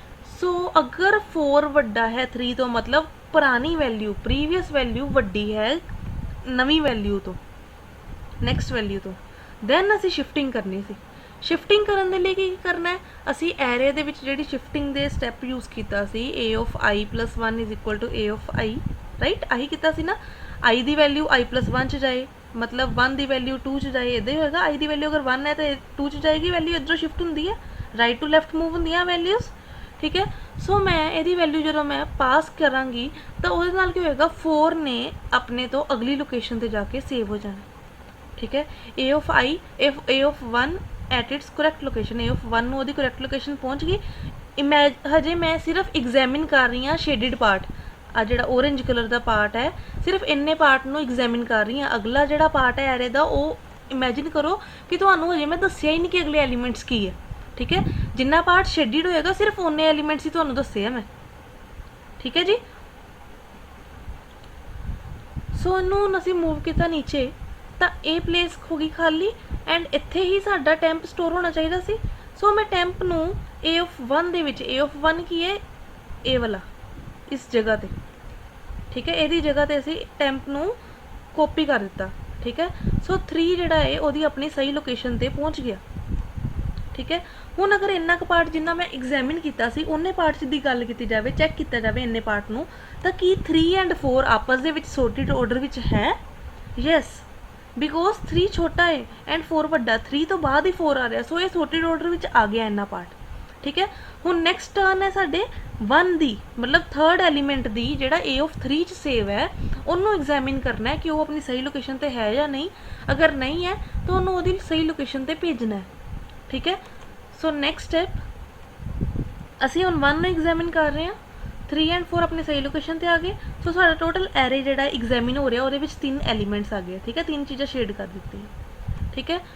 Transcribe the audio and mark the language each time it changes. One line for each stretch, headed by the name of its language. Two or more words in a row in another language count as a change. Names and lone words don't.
Punjabi: ਸੋ ਅਗਰ 4 ਵੱਡਾ ਹੈ 3 ਤੋਂ, ਮਤਲਬ ਪੁਰਾਣੀ ਵੈਲਿਊ
English: previous value
Punjabi: ਵੱਡੀ ਹੈ ਨਵੀਂ ਵੈਲਿਊ ਤੋਂ,
English: next value
Punjabi: ਤੋਂ, ਦੈਨ ਅਸੀਂ ਸ਼ਿਫਟਿੰਗ ਕਰਨੀ ਸੀ। ਸ਼ਿਫਟਿੰਗ ਕਰਨ ਦੇ ਲਈ ਕੀ ਕਰਨਾ ਹੈ, ਅਸੀਂ ਐਰੇ ਦੇ ਵਿੱਚ ਜਿਹੜੀ ਸ਼ਿਫਟਿੰਗ ਦੇ
English: step use
Punjabi: ਕੀਤਾ ਸੀ,
English: a of i plus 1 is equal to a of i,
Punjabi: ਰਾਈਟ, ਆਹੀ ਕੀਤਾ ਸੀ ਨਾ। i ਦੀ ਵੈਲਿਊ
English: i plus 1
Punjabi: 'ਚ ਜਾਏ, ਮਤਲਬ 1 ਦੀ ਵੈਲਿਊ 2 'ਚ ਜਾਏ, ਇੱਦਾਂ ਹੀ ਹੋਏਗਾ। i ਦੀ ਵੈਲਿਊ ਅਗਰ 1 ਹੈ ਤਾਂ 2 'ਚ ਜਾਏਗੀ ਵੈਲਿਊ, ਇੱਧਰੋਂ ਸ਼ਿਫਟ ਹੁੰਦੀ ਹੈ,
English: right to left move
Punjabi: ਹੁੰਦੀਆਂ ਵੈਲਿਊਜ਼, ਠੀਕ ਹੈ। ਸੋ ਮੈਂ ਇਹਦੀ ਵੈਲਿਊ ਜਦੋਂ ਮੈਂ ਪਾਸ ਕਰਾਂਗੀ ਤਾਂ ਉਹਦੇ ਨਾਲ ਕੀ ਹੋਏਗਾ, 4 ਨੇ ਆਪਣੇ ਤੋਂ ਅਗਲੀ ਲੋਕੇਸ਼ਨ 'ਤੇ ਜਾ ਕੇ ਸੇਵ ਹੋ ਜਾਣਾ, ਠੀਕ ਹੈ।
English: a of i, if a of 1 at its correct location, a of 1
Punjabi: ਨੂੰ ਉਹਦੀ
English: correct location
Punjabi: ਪਹੁੰਚ ਗਈ। ਹਜੇ ਮੈਂ ਸਿਰਫ ਐਗਜ਼ਾਮਿਨ ਕਰ ਰਹੀ ਹਾਂ
English: shaded part,
Punjabi: ਆ ਜਿਹੜਾ
English: orange color
Punjabi: ਦਾ ਪਾਰਟ ਹੈ, ਸਿਰਫ ਇੰਨੇ ਪਾਰਟ ਨੂੰ ਐਗਜ਼ਾਮਿਨ ਕਰ ਰਹੀ ਹਾਂ। ਅਗਲਾ ਜਿਹੜਾ ਪਾਰਟ ਹੈ ਐਰੇ ਦਾ, ਉਹ ਇਮੈਜਿਨ ਕਰੋ ਕਿ ਤੁਹਾਨੂੰ ਹਜੇ ਮੈਂ ਦੱਸਿਆ ਹੀ ਨਹੀਂ ਕਿ ਅਗਲੇ ਐਲੀਮੈਂਟਸ ਕੀ ਹੈ, ਠੀਕ ਹੈ। ਜਿੰਨਾ ਪਾਰਟ ਸ਼ੇਡਡ ਹੋਏਗਾ ਸਿਰਫ ਉਹਨੇ ਐਲੀਮੈਂਟਸ ਹੀ ਤੁਹਾਨੂੰ ਦੱਸੇ ਆ ਮੈਂ, ਠੀਕ ਹੈ ਜੀ। ਸੋ ਇਹਨੂੰ ਅਸੀਂ ਮੂਵ ਕੀਤਾ ਨੀਚੇ ਤਾਂ ਇਹ ਪਲੇਸ ਹੋ ਗਈ ਖਾਲੀ, ਐਂਡ ਇੱਥੇ ਹੀ ਸਾਡਾ
English: temp store
Punjabi: ਹੋਣਾ ਚਾਹੀਦਾ ਸੀ। ਸੋ ਮੈਂ ਟੈਂਪ ਨੂੰ
English: a of 1
Punjabi: ਦੇ ਵਿੱਚ,
English: a of 1
Punjabi: ਕੀ ਹੈ, ਇਹ ਵਾਲਾ, ਇਸ ਜਗ੍ਹਾ 'ਤੇ, ਠੀਕ ਹੈ, ਇਹਦੀ ਜਗ੍ਹਾ 'ਤੇ ਅਸੀਂ ਟੈਂਪ ਨੂੰ ਕਾਪੀ ਕਰ ਦਿੱਤਾ, ਠੀਕ ਹੈ। ਸੋ 3 ਜਿਹੜਾ ਹੈ ਉਹਦੀ ਆਪਣੀ ਸਹੀ ਲੋਕੇਸ਼ਨ 'ਤੇ ਪਹੁੰਚ ਗਿਆ, ਠੀਕ ਹੈ। ਹੁਣ ਅਗਰ ਇੰਨਾ ਕੁ ਪਾਰਟ ਜਿੰਨਾ ਮੈਂ ਐਗਜ਼ਾਮਿਨ ਕੀਤਾ ਸੀ ਉਹਨੇ ਪਾਰਟਸ ਦੀ ਗੱਲ ਕੀਤੀ ਜਾਵੇ, ਚੈੱਕ ਕੀਤਾ ਜਾਵੇ ਇੰਨੇ ਪਾਰਟ ਨੂੰ, ਤਾਂ ਕੀ 3 ਐਂਡ 4 ਆਪਸ ਦੇ ਵਿੱਚ
English: sorted order
Punjabi: ਵਿੱਚ ਹੈ?
English: yes, because
Punjabi: 3 ਛੋਟਾ ਹੈ ਐਂਡ 4 ਵੱਡਾ, 3 ਤੋਂ ਬਾਅਦ ਹੀ 4 ਆ ਰਿਹਾ, ਸੋ ਇਹ
English: sorted order
Punjabi: ਵਿੱਚ ਆ ਗਿਆ ਇੰਨਾ ਪਾਰਟ, ਠੀਕ ਹੈ। ਹੁਣ
English: next turn
Punjabi: ਹੈ ਸਾਡੇ 1 ਦੀ, ਮਤਲਬ
English: 3rd element
Punjabi: ਦੀ, ਜਿਹੜਾ
English: a of 3
Punjabi: 'ਚ ਸੇਵ ਹੈ, ਉਹਨੂੰ ਐਗਜ਼ਾਮਿਨ ਕਰਨਾ ਹੈ ਕਿ ਉਹ ਆਪਣੀ ਸਹੀ ਲੋਕੇਸ਼ਨ 'ਤੇ ਹੈ ਜਾਂ ਨਹੀਂ। ਅਗਰ ਨਹੀਂ ਹੈ ਤਾਂ ਉਹਨੂੰ ਉਹਦੀ ਸਹੀ ਲੋਕੇਸ਼ਨ 'ਤੇ ਭੇਜਣਾ ਹੈ, ਠੀਕ ਹੈ। ਸੋ
English: next step,
Punjabi: ਅਸੀਂ ਹੁਣ 1 ਨੂੰ ਐਗਜ਼ਾਮਿਨ ਕਰ ਰਹੇ ਹਾਂ, 3 ਐਂਡ 4 ਆਪਣੀ ਸਹੀ ਲੋਕੇਸ਼ਨ 'ਤੇ ਆ ਗਏ। ਸੋ ਸਾਡਾ
English: total array
Punjabi: ਜਿਹੜਾ ਐਗਜ਼ਾਮਿਨ ਹੋ ਰਿਹਾ ਉਹਦੇ ਵਿੱਚ 3 ਐਲੀਮੈਂਟਸ ਆ ਗਏ, ਠੀਕ ਹੈ, 3 ਚੀਜ਼ਾਂ ਸ਼ੇਡ ਕਰ ਦਿੱਤੀਆਂ, ਠੀਕ ਹੈ।